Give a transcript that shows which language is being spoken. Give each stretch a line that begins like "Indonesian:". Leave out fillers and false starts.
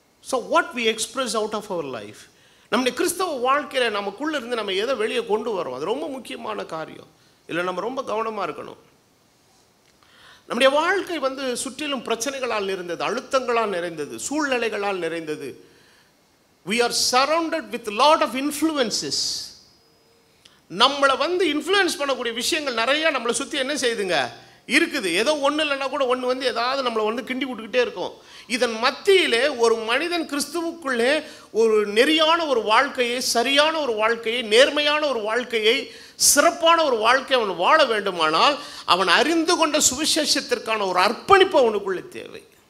English: so what we express out of our life,
Tamil: நம்முடைய கிறிஸ்தவ வாழ்க்கையில் நமக்குள்ளே இருந்து நம்ம எதை வெளியே கொண்டு வரோம், அது ரொம்ப முக்கியமான காரியம். இல்லை நம்ம ரொம்ப கவனமாக இருக்கணும். நம்முடைய வாழ்க்கை சுற்றிலும் பிரச்சனைகளால் நிறைந்தது, அழுத்தங்களால் நிறைந்தது, சூழ்நிலைகளால் நிறைந்தது.
English: we are surrounded with lot of influences.
Tamil: நம்மளை இன்ஃப்ளூயன்ஸ் பண்ணக்கூடிய விஷயங்கள் நிறைய நம்மளை சுற்றி என்ன செய்யுதுங்க இருக்குது. ஏதோ ஒன்று இல்லைன்னா கூட ஒன்று ஏதாவது நம்மளை கிண்டி விட்டுக்கிட்டே இருக்கும். இதன் மத்தியிலே ஒரு மனிதன் கிறிஸ்துவுக்குள்ளே ஒரு நெறியான ஒரு வாழ்க்கையை, சரியான ஒரு வாழ்க்கையை, நேர்மையான ஒரு வாழ்க்கையை, சிறப்பான ஒரு வாழ்க்கை அவன் வாழ வேண்டுமானால் அவன் அறிந்து கொண்ட சுவிசேஷத்திற்கான ஒரு அர்ப்பணிப்பு அவனுக்குள்ளே தேவை.